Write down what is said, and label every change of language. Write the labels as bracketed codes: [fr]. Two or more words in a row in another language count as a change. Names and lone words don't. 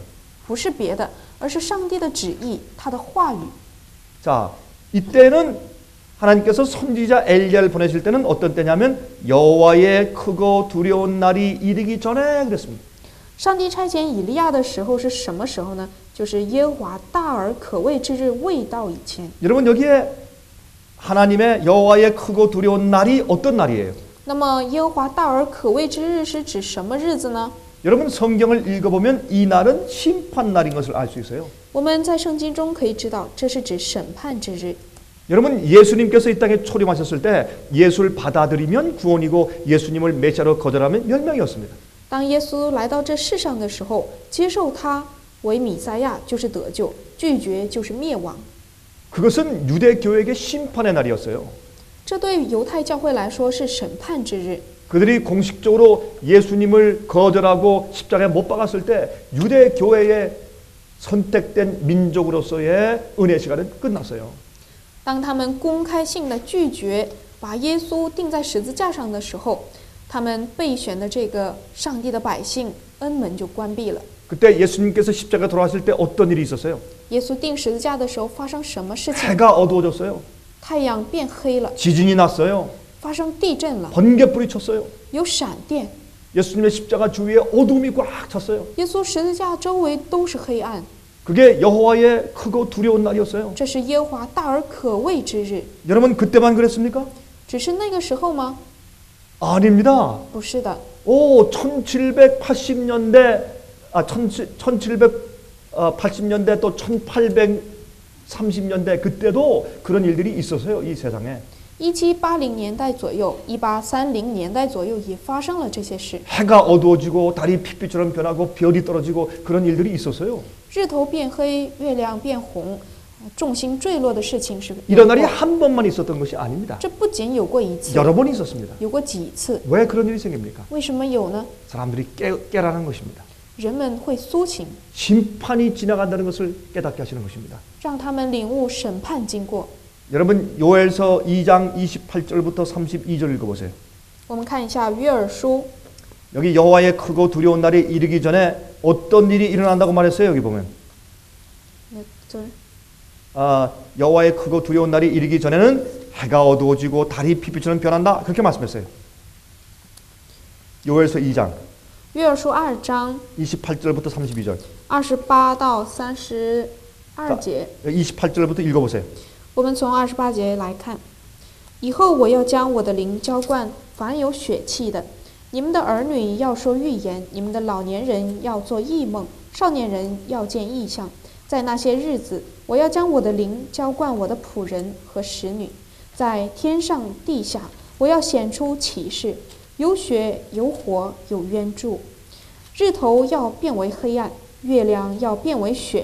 [zh] 不是别的，而是上帝的旨意，他的话语。 [ko] 자, 이때는 하나님께서 선지자 엘리야를 보내실 때는 어떤 때냐면 여호와의 크고 두려운 날이 이르기 전에 그랬습니다. [zh] 上帝差遣以利亚的时候是什么时候呢？就是耶和华大而可畏之日未到以前。 [ko] 여러분 여기에 하나님의 여호와의 크고 두려운 날이 어떤 날이에요? [zh] 那么耶和华大而可畏之日是指什么日子呢？ [ko] 여러분 성경을 읽어보면 이 날은 심판 날인 것을 알 수 있어요. [zh] 我们在圣经中可以知道，这是指审判之日。 [ko] 여러분, 예수님께서 이 땅에 초림하셨을 때 예수를 받아들이면 구원이고 예수님을 메시아로 거절하면 멸망이었습니다. [zh] 当耶稣来到这世上的时候，接受他为弥赛亚就是得救，拒绝就是灭亡。 [ko] 그것은 유대 교회에게 심판의 날이었어요. [zh] 这对犹太教会来说是审判之日。 [ko] 그들이 공식적으로 예수님을 거절하고 십자가에 못 박았을 때 유대 교회의 선택된 민족으로서의 은혜 시간은 끝났어요. [zh] 当他们公开性的拒绝把耶稣钉在十字架上的时候，他们备选的这个上帝的百姓恩门就关闭了。 [ko] 그때 예수님께서 십자가에 돌아가실 때 어떤 일이 있었어요? [zh] 耶稣钉十字架的时候发生什么事情？ [ko] 해가 어두워졌어요. [zh] 太阳变黑了， [ko] 지진이 났어요. [zh] 发生地震了， [ko] 번개불이 쳤어요. [zh] 有闪电。 [ko] 예수님의 십자가 주위에 어둠이 꽉 찼어요. [zh] 耶稣十字架周围都是黑暗， [ko] 그게 여호와의 크고 두려운 날이었어요. [zh] 这是耶和华大而可畏之日。 [ko] 여러분, 그때만 그랬습니까? [zh] 只是那个时候吗？ [ko] 아닙니다. [zh] 不是的， [ko] 1780년대 1780년대 또 1830년대 그때도 그런 일들이 있었어요. 이 세상에. [zh] 1780 年代左右，1830年代左右也发生了这些事。 [ko] 해가 어두워지고 달이 핏빛처럼 변하고 별이 떨어지고 그런 일들이 있었어요. [zh] 日头变黑，月亮变红，众星坠落的事情是有 [ko] 이런 날이 [zh] 过。 [ko] 한 번만 있었던 것이 아닙니다. [zh] 这不仅有过一次， [ko] 여러 번 있었습니다. [zh] 有过几次。 [ko] 왜 그런 일이 생깁니까? [zh] 为什么有呢？ [ko] 사람들이 깨라는 것입니다. [zh] 人们会苏醒， [ko] 심판이 지나간다는 것을 깨닫게 하시는 것입니다. [zh] 让他们领悟审判经过。 [ko] 여러분, 요엘서 2장 28절부터 32절 읽어보세요. [zh] 我们看一下约珥书， [ko] 여기 여호와의 크고 두려운 날이 이르기 전에 어떤 일이 일어난다고 말했어요. 여기 보면 여호와의 크고 두려운 날이 이르기 전에는 해가 어두워지고 달이 핏빛처럼 변한다. 그렇게 말씀했어요. 요엘서 2장 [zh] 约珥书2章 [ko] 28절부터 32절. [zh] 28 到32节。 [ko] 28절부터 읽어보세요. [zh] 我们从28节来看，以后我要将我的灵浇灌凡有血气的，你们的儿女要说预言，你们的老年人要做异梦，少年人要见异象。在那些日子，我要将我的灵浇灌我的仆人和使女，在天上地下，我要显出奇事，有血有火有冤柱，日头要变为黑暗，月亮要变为血。